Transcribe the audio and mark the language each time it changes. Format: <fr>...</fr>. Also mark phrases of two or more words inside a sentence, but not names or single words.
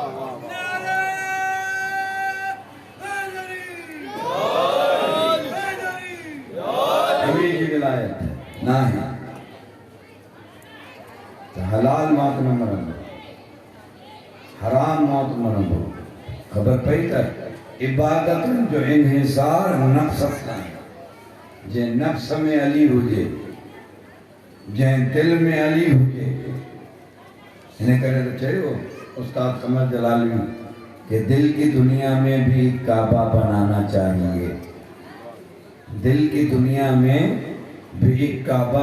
<sd>अली जी विलायत न आहे त हलाल मौत न मरंदो हराम मौत मरंदो ख़बर पई त عبادت جو انحصار نفس ہے جے نفس میں علی ہوجے جے دل میں علی ہوجے</sd> <ur>انہیں کرے تو چاہیے استاد قمر جلالی کہ دل کی دنیا میں بھی کعبہ بنانا چاہیے دل کی دنیا میں بھی ایک کعبہ</ur>